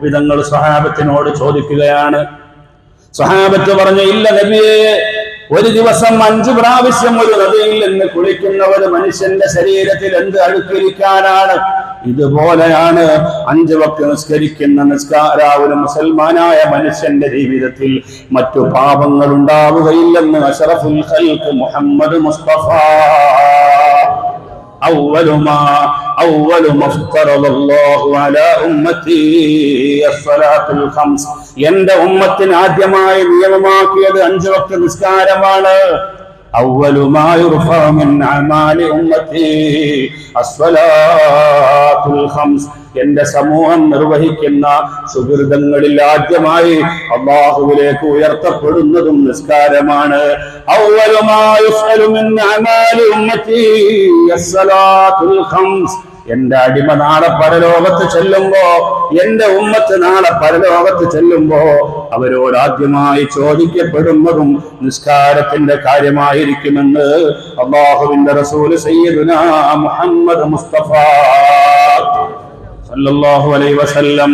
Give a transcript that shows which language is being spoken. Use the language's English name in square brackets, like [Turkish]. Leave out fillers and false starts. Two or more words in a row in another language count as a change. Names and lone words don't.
[Malayalam] നബിതങ്ങൾ സ്വഹാബത്തിനോട് ചോദിക്കുകയാണ്. സ്വഹാബത്ത് പറഞ്ഞു, ഇല്ല നബിയേ, ഒരു ദിവസം 5 പ്രാവശ്യം ഒരു നദിയിൽ നിന്ന് കുളിക്കുന്ന ഒരു മനുഷ്യന്റെ ശരീരത്തിൽ എന്ത് അഴുക്കിരിക്കാനാണ്? ഇതുപോലെയാണ് 5 വക്ത് നിസ്കരിക്കുന്ന ഒരു മുസൽമാനായ മനുഷ്യന്റെ ജീവിതത്തിൽ മറ്റു പാപങ്ങൾ ഉണ്ടാവുകയില്ലെന്ന് [Arabic] أشرف الخلق [Malayalam] മുഹമ്മദ് മുസ്തഫ [Arabic] أول ما افترض الله على أمتي الصلاة الخمس. [Malayalam] എന്റെ ഉമ്മത്തിന് ആദ്യമായി നിയമമാക്കിയത് 5 വക്ത് നിസ്കാരമാണ്. [Arabic] أول ما يرفع من أعمال أمتي الصلاة الخمس. [Malayalam] എന്റെ സമൂഹം നിർവഹിക്കുന്ന സുകൃതങ്ങളിൽ ആദ്യമായി അല്ലാഹുവിലേക്ക് ഉയർത്തപ്പെടുന്നതും നിസ്കാരമാണ്. [Arabic] أول ما يسأل من أعمال أمتي الصلاة الخمس. [Malayalam] എന്റെ അടിമ നാളെ പരലോകത്ത് ചെല്ലുമ്പോ, എന്റെ ഉമ്മത്ത് നാളെ പരലോകത്ത് ചെല്ലുമ്പോ അവരോട് ആദ്യമായി ചോദിക്കപ്പെടുന്നതും നിസ്കാരത്തിന്റെ കാര്യമായിരിക്കുമെന്ന് അല്ലാഹുവിന്റെ റസൂൽ സയ്യിദുനാ മുഹമ്മദ് മുസ്തഫ [Arabic] صلى الله عليه وسلم.